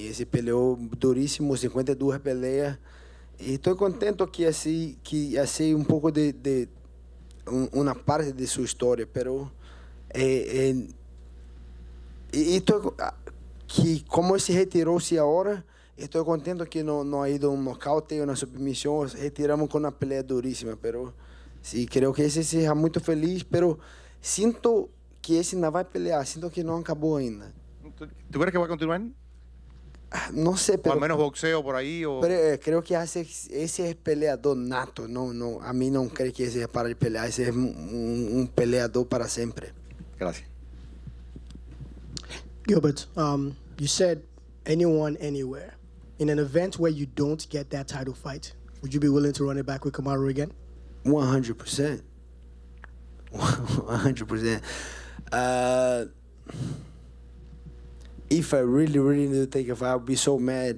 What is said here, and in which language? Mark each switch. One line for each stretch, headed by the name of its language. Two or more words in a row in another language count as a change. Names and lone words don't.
Spanish: Ese peleó durísimo, 52 peleas. Y estoy contento que así un poco de una parte de su historia, pero que como él se retiró-se ahora,
Portuguese: estou contento que não ha ido um nocaute ou uma submissão, retiramos com uma pelea duríssima,
Spanish: pero sí, creo que
Portuguese: esse seja muito feliz, pero sinto que esse não vai pelear, sinto que não acabou ainda.
Spanish: ¿Tú crees que va a continuar?
Portuguese: Não sei, O
Spanish: pero al menos boxeo por ahí. O... pero, creo que
Portuguese: esse é peleador nato, a mim não creio que esse é para de pelear, esse é um peleador para sempre.
Spanish: Gracias.
English: Gilbert, you said anyone, anywhere. In an event where you don't get that title fight, would you be willing to run it back with Kamaru again? 100%. 100%. If I really need to take a fight, I would be so mad.